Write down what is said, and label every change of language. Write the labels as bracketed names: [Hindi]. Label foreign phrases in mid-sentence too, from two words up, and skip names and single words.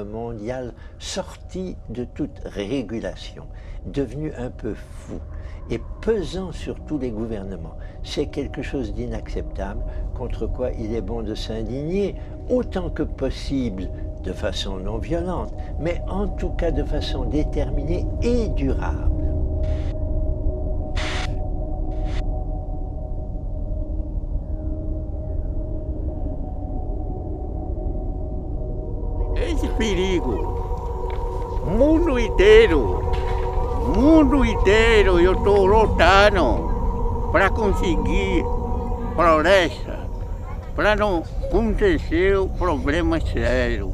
[French] mondial sorti de toute régulation, devenu un peu fou et pesant sur tous les gouvernements, c'est quelque chose d'inacceptable contre quoi il est bon de s'indigner autant que possible de façon non violente, mais en tout cas de façon déterminée et durable. [Portuguese] Esse perigo, mundo inteiro eu estou lutando para conseguir floresta, para não acontecer problemas sérios.